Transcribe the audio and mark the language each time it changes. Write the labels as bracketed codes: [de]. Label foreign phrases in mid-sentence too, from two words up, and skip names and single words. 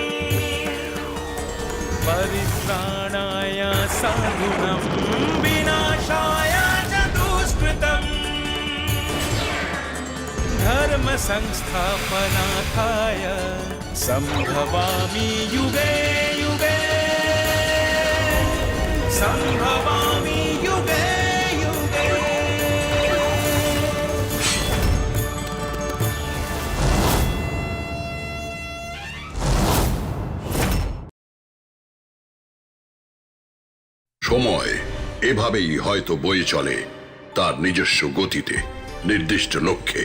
[sa] परित्राणाय साधूनां विनाशाय च दुष्कृतम् धर्म संस्थापनार्थाय संभवामि युगे युगे संभवामि युगे युगे। [bn] সময় এভাবেই হয়তো বয়ে চলে তার নিজস্ব গতিতে, নির্দিষ্ট লক্ষ্যে।